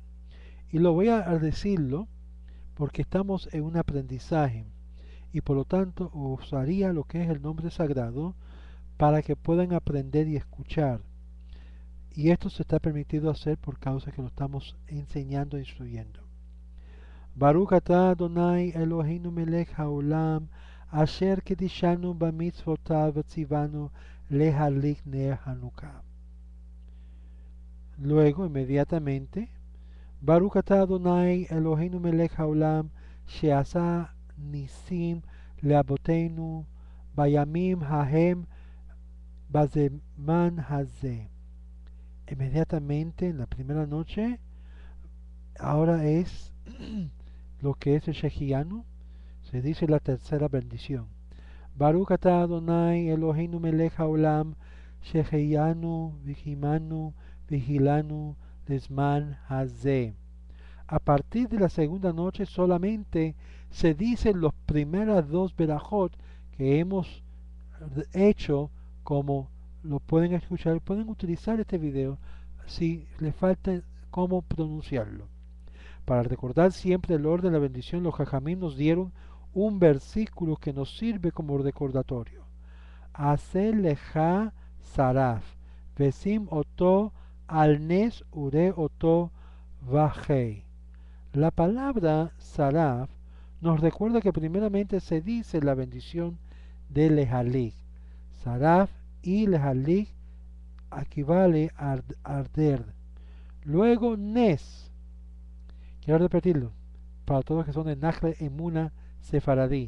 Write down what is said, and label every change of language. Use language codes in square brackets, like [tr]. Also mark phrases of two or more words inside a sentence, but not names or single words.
[es] Y lo voy a decirlo porque estamos en un aprendizaje y por lo tanto usaría lo que es el nombre sagrado para que puedan aprender y escuchar. Y esto se está permitido hacer por causa que lo estamos enseñando e instruyendo. [he] ברוך אתה אדוני אלוהינו מלך העולם אשר קדשנו במצותיו וצונו להדליק נר חנוכה. [es] Luego, inmediatamente, [he] ברוך אתה אדוני אלוהינו מלך העולם שעשה נסים לאבותינו בימים ההם בזמן הזה. [es] Inmediatamente en la primera noche, ahora es lo que es el Shehianu, se dice la tercera bendición. [he] ברוך אתה אדוני אלוהינו מלך העולם שהחיינו וקיימנו והגיענו לזמן הזה. [es] A partir de la segunda noche solamente se dicen las primeras dos berajot que hemos hecho, como lo pueden escuchar, pueden utilizar este video si les falta cómo pronunciarlo. Para recordar siempre el orden de la bendición, los jajamim nos dieron un versículo que nos sirve como recordatorio. [he] עשה לך שרף, ושים אותו על נס וראה אותו וחי. [es] La palabra saraf nos recuerda que primeramente se dice la bendición de lejalik. Saraf y lejalik equivale a arder. Luego nes. Quiero repetirlo para todos que son de Nahle Emuna Sefaradí.